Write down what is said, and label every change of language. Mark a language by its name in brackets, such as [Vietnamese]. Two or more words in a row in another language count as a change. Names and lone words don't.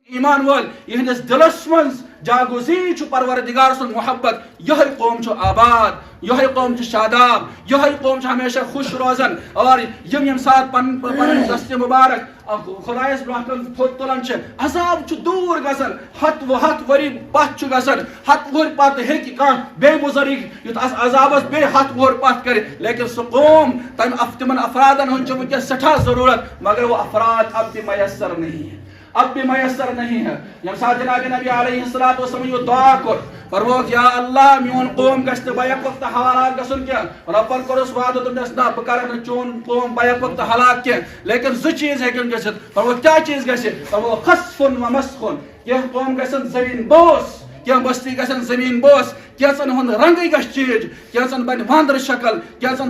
[Kashmiri] ایمان وول یہندس دلس من جاگوزی پروردگار سن محبت یہ قوم آباد یہ قوم شاداب یہ قوم ہمیشہ خوش روزان اور یم سات پن دست مبارک خدایس برونٛہہ کن تھوٚد تُلان عذاب دور گژھان ہتھ ؤری پتھ گژھان ہتھ وُہر پتہٕ ہیٚکہِ کانٛہہ بیٚیہِ بُزرگ یُتھ عذابس بیٚیہِ ہتھ وُہر پتھ کرِ لیکن سُہ قوم تمن افرادن ہُنٛد چھُ وٕنکٮ۪س سٮ۪ٹھاہ ضروٗرت [Urdu] مگر وہ افراد اب بھی میسر نہیں ہے اب بھی میسر نہیں ہے [Kashmiri] یم ساتھ جناب نبی [Arabic] علیہ الصلوۃ والسلام [Kashmiri] یہ دعا کر فرموک یا اللہ میون قوم گژھِ بیک وقت ہلاک گژھُن کینٛہہ رۄبن کوٚرُس وعدٕ دوٚپنس نہ بہٕ کرٕ نہٕ چون قوم بیک وقت ہلاک کینٛہہ لیکن زٕ چیٖز ہیٚکن گٔژھِتھ فرموک کیٛاہ چیٖز گژھِ فرموک خسفُن و مسخُن کینٛہہ قوم گژھن زٔمیٖن بوس کینٛہہ بستی گژھن زٔمیٖن بوس کینٛژن ہُنٛد رنگٕے گژھِ چینج کینٛژن بنہِ وانٛدر شکل کینٛژن